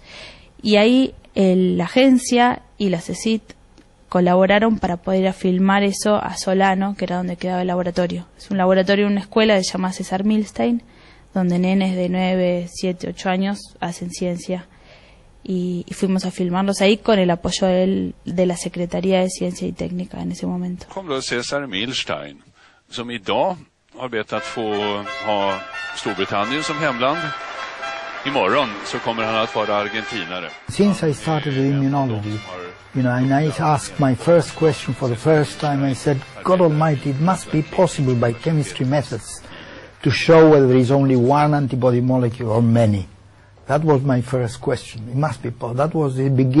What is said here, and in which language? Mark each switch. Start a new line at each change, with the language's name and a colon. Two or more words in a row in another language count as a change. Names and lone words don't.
Spanish: Y ahí la agencia y la CECIT colaboraron para poder ir a filmar eso a Solano, que era donde quedaba el laboratorio. Es un laboratorio en una escuela que se llama César Milstein, donde nenes de 9, 7, 8 años hacen ciencia. Y fuimos a filmarlos ahí con el apoyo de la Secretaría de Ciencia y Técnica en ese momento.
Swedish: Kommer César Milstein, som idag har bett att få ha Storbritannien som hemland. Imorgon så kommer han att vara argentinare.
English: Since I started with immunology, and I asked my first question for the first time, I said, God Almighty, it must be possible by chemistry methods to show whether there is only one antibody molecule or many. That was my first question. It must be possible.